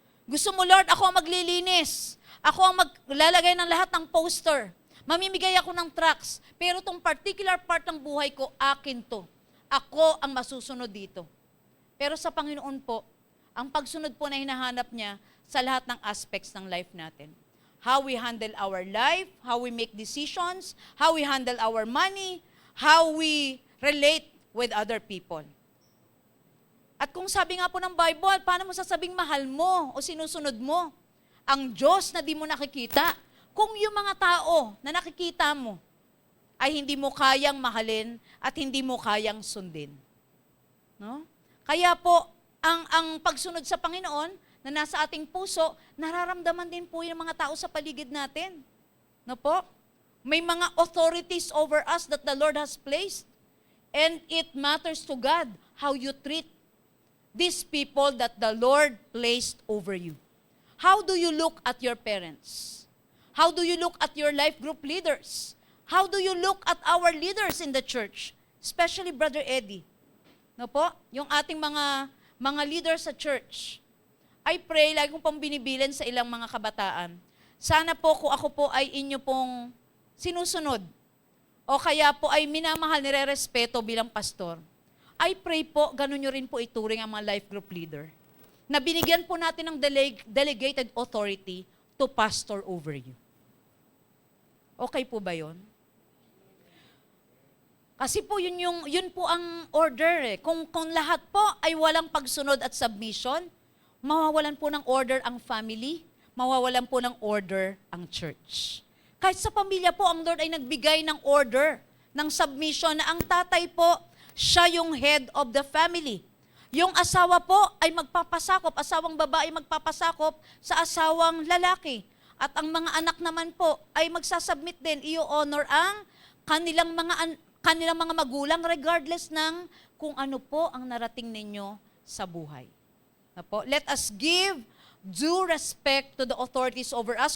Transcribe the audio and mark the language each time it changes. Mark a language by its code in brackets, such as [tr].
[tl] Gusto mo, Lord, ako ang maglilinis. Ako ang maglalagay ng lahat ng poster. Mamimigay ako ng tracts. Pero itong particular part ng buhay ko, akin to. Ako ang masusunod dito. Pero sa Panginoon po, ang pagsunod po na hinahanap niya sa lahat ng aspects ng life natin. [en] How we handle our life, how we make decisions, how we handle our money, how we relate with other people. [tl] At kung sabi nga po ng Bible, paano mo sasabing mahal mo o sinusunod mo ang Diyos na di mo nakikita? Kung yung mga tao na nakikita mo ay hindi mo kayang mahalin at hindi mo kayang sundin. No? Kaya po, ang pagsunod sa Panginoon na nasa ating puso, nararamdaman din po yung mga tao sa paligid natin. No po? [en] May mga authorities over us that the Lord has placed. And it matters to God how you treat these people that the Lord placed over you. How do you look at your parents? How do you look at your life group leaders? How do you look at our leaders in the church? Especially Brother Eddie. No po? [tl] Yung ating mga leaders sa church. [en] I pray, [tl] lagi kong pang binibilin sa ilang mga kabataan. Sana po kung ako po ay inyo pong sinusunod o kaya po ay minamahal, nire-respeto bilang pastor. I pray po, ganun nyo rin po ituring ang mga life group leader. Na binigyan po natin ng [en] delegated authority to pastor over you. [tl] Okay po ba yun? Kasi po yun po ang order. Kung lahat po ay walang pagsunod at submission, mawawalan po ng order ang family, mawawalan po ng order ang church. Kahit sa pamilya po, ang Lord ay nagbigay ng order, ng submission na ang tatay po, siya yung [en] head of the family. [tl] Yung asawa po ay magpapasakop, asawang babae magpapasakop sa asawang lalaki. At ang mga anak naman po ay magsasubmit din, i-honor ang kanilang mga magulang regardless ng kung ano po ang narating ninyo sa buhay. Na po? [en] Let us give due respect to the authorities over us.